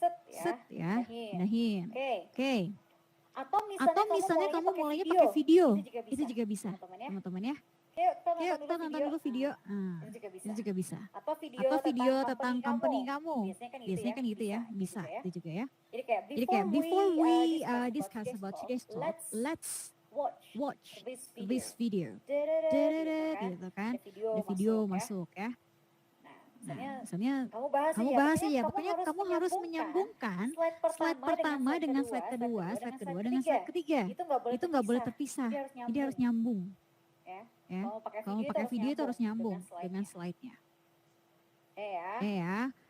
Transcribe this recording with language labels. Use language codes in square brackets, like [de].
[id] Set ya, pindahin. Oke. Atau misalnya kamu mulainya pakai video, itu juga bisa teman-teman ya. Yuk kita nonton dulu video, itu juga bisa. Atau video tentang company kamu, biasanya kan gitu ya, bisa itu juga ya. Jadi kayak [en] before we discuss about today's talk, let's watch this video. [id] Gitu kan, ada video masuk ya. Nah, misalnya kamu bahas ya, pokoknya kamu harus menyambungkan slide pertama dengan slide kedua dengan slide ketiga. Itu nggak boleh terpisah, jadi harus nyambung. Ya, kalau pakai video itu harus nyambung dengan slide-nya. Ya.